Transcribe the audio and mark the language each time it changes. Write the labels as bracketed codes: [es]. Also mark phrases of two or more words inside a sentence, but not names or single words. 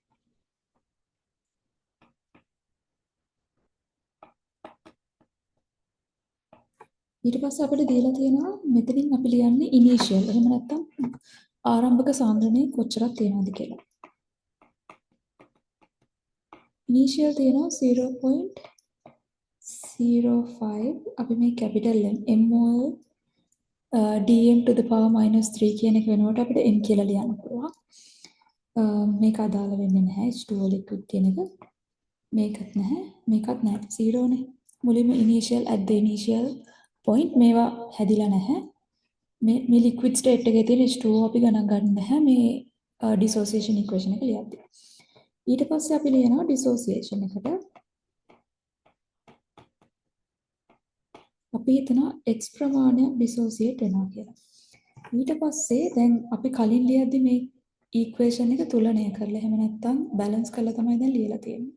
[si] ඊට පස්සේ අපිට දීලා තියෙනවා මෙතනින් අපි ලියන්නේ ඉනිෂියල් එහෙම නැත්නම් ආරම්භක සාන්ද්‍රණය කොච්චරක් තියෙනවද කියලා. ඉනිෂියල් තියෙනවා 0.05 අපි මේ [en] capital M mol dm to the power -3 [si] කියන එක වෙනකොට අපිට m කියලා ලියන්න පුළුවන්. මේක අදාළ වෙන්නේ නැහැ H2O liquid කියන එක. මේකත් නැහැ මේකත් නැහැ 0 නේ. මුලින්ම [en] initial at the initial point [si] මේවා හැදිලා නැහැ. මේ [en] liquid state [si] එකේ තියෙන H2O අපි ගණන් ගන්න නැහැ මේ [en] dissociation equation [si] එක ලියද්දී. ඊට පස්සේ අපි ලියනවා dissociation එකට අපි හිතනවා x ප්‍රමාණය dissociate වෙනවා කියලා. ඊට පස්සේ දැන් අපි කලින් ලියද්දි මේ equation එක තුලනය කරලා එහෙම නැත්නම් balance කරලා තමයි දැන් ලියලා තියෙන්නේ.